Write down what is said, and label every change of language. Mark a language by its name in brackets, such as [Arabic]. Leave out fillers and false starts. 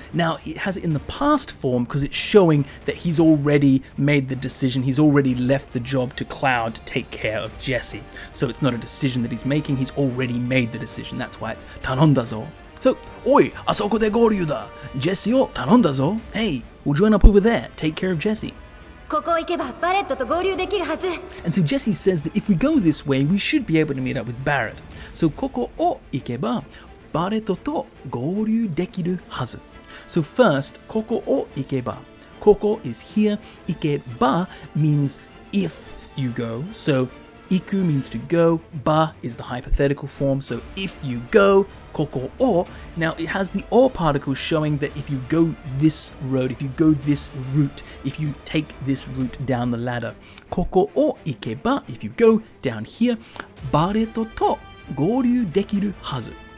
[English] Now it has it in the past form because it's showing that he's already made the decision. He's already left the job to Cloud to take care of Jesse. So it's not a decision that he's making. He's already made the decision. That's why it's [Japanese] tanonda zo. So, oi, asoko de goryu da. Jesse o tanonda zo. [English] Hey, we'll join up over there. Take care of Jesse. [Japanese] ここ行けばバレットと合流できるはず。 [English] And so Jesse says that if we go this way, we should be able to meet up with Barrett. [Japanese] So ここを行けばバレットと合流できるはず. [English] So first, [Japanese] ここを行けば. [English] ここ is here. [Japanese] 行けば [English] means if you go. So [Japanese] 行く [English] means to go. ば is the hypothetical form. So if you go, [Japanese] ここを. [English] Now it has the or particle showing that if you go this road, if you go this route, if you take this route down the ladder, [Japanese] ここを行けば, [English] if you go down here, [Japanese] バレットと合流できるはず.